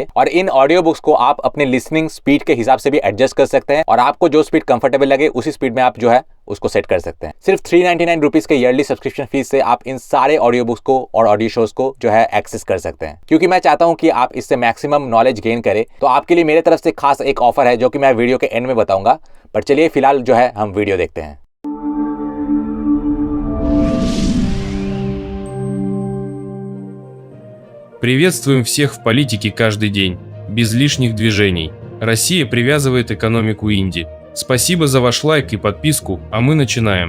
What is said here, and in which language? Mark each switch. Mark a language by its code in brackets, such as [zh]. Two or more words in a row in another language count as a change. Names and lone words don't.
[hi] और इन [en] audio books [hi] को आप अपने [en] listening speed [hi] के हिसाब से भी एडजस्ट कर सकते हैं और आपको जो [en] speed comfortable [hi] लगे उसी स्पीड में आप जो है उसको सेट कर सकते हैं। सिर्फ 399 रुपीज के [en] yearly subscription fees [hi] से आप इन सारे [en] audio books [hi] को और [en] audio shows [hi] को जो है एक्सेस कर सकते हैं। क्योंकि मैं चाहता हूं कि आप इससे [en] maximum knowledge gain [hi] करें, तो आपके लिए मेरे तरफ से खास एक ऑफर है जो कि मैं वीडियो के एंड में बताऊंगा। पर चलिए फिलहाल जो है हम वीडियो देखते हैं। [ru] Приветствуем всех в политике каждый день, без лишних движений. Россия привязывает экономику Индии. Спасибо за ваш лайк и подписку, а мы начинаем.